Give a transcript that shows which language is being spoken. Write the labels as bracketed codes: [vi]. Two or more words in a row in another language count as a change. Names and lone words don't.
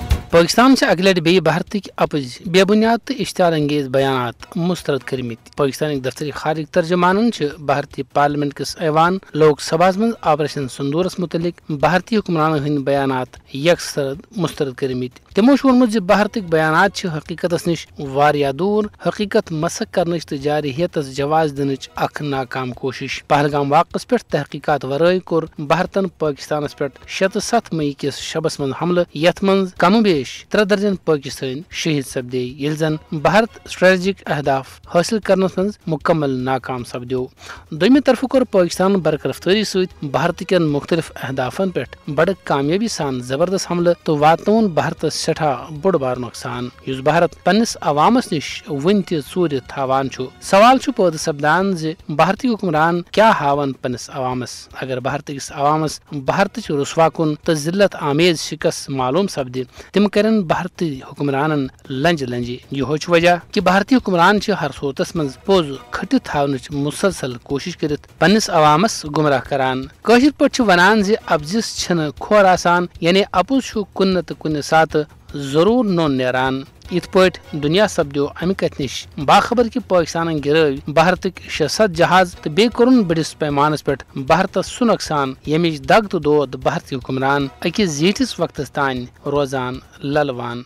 [ks] پاکستان سے اگلے بی بھارتک اپز بے بنیاد تو اشتعال انگیز بیانات مسترد کرمت پاکستان دفتری خارج ترجمانن بھارتی پارلیمنٹ کس ایوان لوک سبھا من آپریشن سندورس متعلق بھارتی حکمران ہند بیانات یکسر مسترد کرمت تمو وونمت بھارتک بیانات حقیقت نش واریاہ دور حقیقت مسق کرنچ تو جارحیتس جواز دنچ اخ ناکام کوشش پہلگام واقعس پہ تحقیقات ورائے کور بھارتن پاکستانس پہ 7 مئی کس شبس من حملہ یت من کم بیش 3 درجن پاکستان شہید سپدے یل زن بھارت اسٹریٹجک اہداف حاصل کرنس من مکمل ناکام سپدو دویمہ طرف کور پاکستان برقرفتاری ست بھارت کن مختلف اہدافن پہ بڑ کامیابی سان زبردست حملہ تو واتنون بھارتس سٹھا بوڑ بار نقصان اس بھارت پنس عوامس نش ون تہ ژور تھاوان سوال پید سپدان بھارتی حکمران کیا ہاون پنس عوامس اگر بھارت کس عوامس بھارت رسوا کن تو ذلت آمیز شکست معلوم سپد تم کرن بھارتی حکمرانن لنج یہ وجہ کہ بھارتی حکمران ہر صورتس من پوز کھٹ تھونچ مسلسل کوشش کرت پنس عوامس گمراہ کران کاشر پہ ونان ابزس چھن کھور آسان یعنی اپز کن تو کن سات ضرور نون نیران ات پٹ دنیا سپدو امہ کت نش باخبر کہ پاکستان گرو بھارتک 600 جہاز تو بی کورن بڑس پیمانس پہ بھارتس سہ نقصان یمچ دگ تو دود بھارتی حکمران اکس زیٹھس وقتس تان روزان للوان